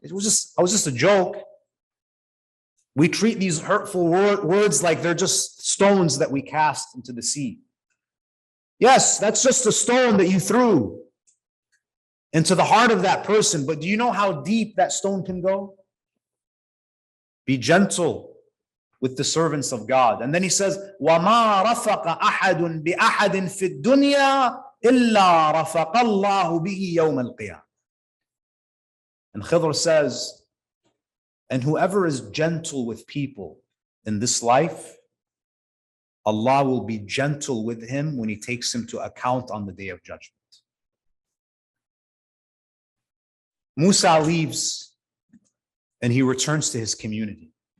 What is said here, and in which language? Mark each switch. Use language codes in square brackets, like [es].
[en] I was just a joke. We treat these hurtful words like they're just stones that we cast into the sea. Yes, that's just a stone that you threw into the heart of that person. But do you know how deep that stone can go? Be gentle with the servants of God. And then he says, [ar] وَمَا رَفَقَ أَحَدٌ بِأَحَدٍ فِي الدُّنْيَا إِلَّا رَفَقَ اللَّهُ بِهِ يَوْمَ الْقِيَامَةِ. [en] And Khidr says, and whoever is gentle with people in this life, Allah will be gentle with him when he takes him to account on the day of judgment. Musa leaves and he returns to his community.